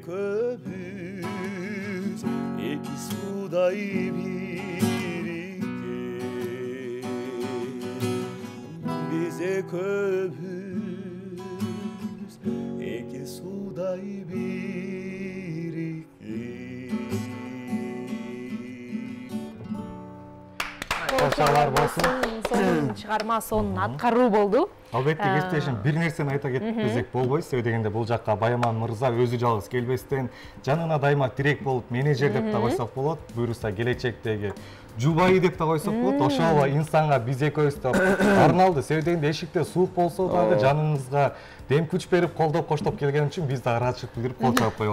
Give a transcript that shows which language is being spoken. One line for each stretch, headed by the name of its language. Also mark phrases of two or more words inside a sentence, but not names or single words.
Kyrgyz: экимиз эки суудай бирике Биз экимиз эки суудай бирике Кошарлар болсун. Сонун чыгарма, сонун аткаруу болду. Албетте кесиптешим бир нерсени айта кетпесек болбойт. Себеби дегенде бул жакка Байаман мырза өзү жалгыз келбестен жанына дайыма тирек болуп менеджер деп да койсок болот. Буюрса келечектеги жубайы деп да койсок болот. Ошол инсанга биз экөөбүз деп арналды. Себеби дегенде эшикте суук болсо дагы жаныңызга дем күч берип колдоп коштоп келген үчүн биз да ыраазычылык билдирип кол чабып коебуз.